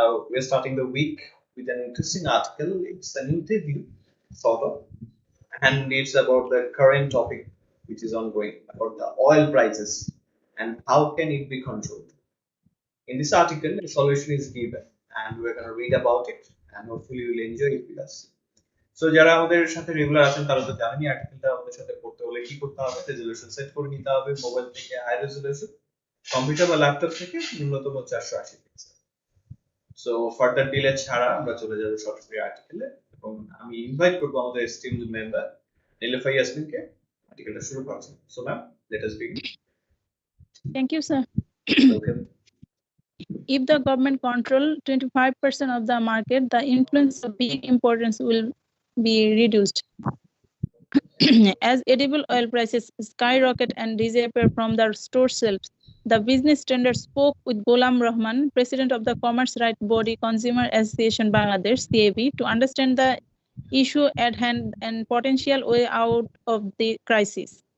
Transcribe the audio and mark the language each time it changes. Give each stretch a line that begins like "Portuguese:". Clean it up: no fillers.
English: We're starting the week with an interesting article. It's an interview, sort of, and it's about the current topic which is ongoing about the oil prices and how can it be controlled. In this article, a solution is given, and we're going to read about it, and hopefully you'll enjoy it with us.
Bangla: So যারা আমাদের সাথে regular আছেন তারা তো জানেনই আর্টিকেলটা আমাদের সাথে পড়তে হলে কি করতে হবে, রেজলিউশন সেট করে নিতে হবে মোবাইল থেকে হাই রেজলিউশন, কম্পিউটার বা ল্যাপটপ থেকে ন্যূনতম 480 পিক্সেল। সো ফার্দার ডিলে ছাড়া আমরা চলে যাব সরাসরি আর্টিকেলে, এবং আমি ইনভাইট করব আমাদের এস্টিমড মেম্বার নীলুফা ইয়াসমিনকে আর্টিকেলটা শুরু করার জন্য।
English: So ma'am, let us begin. Thank you, sir. Welcome. If the government control 25% of the market, the influence of big importance will be reduced. As edible oil prices skyrocket and disappear from the store shelves, the business standard spoke with Ghulam Rahman, president of the Commerce Right Body Consumer Association Bangladesh (CAB), to understand the issue at hand and potential way out of the crisis.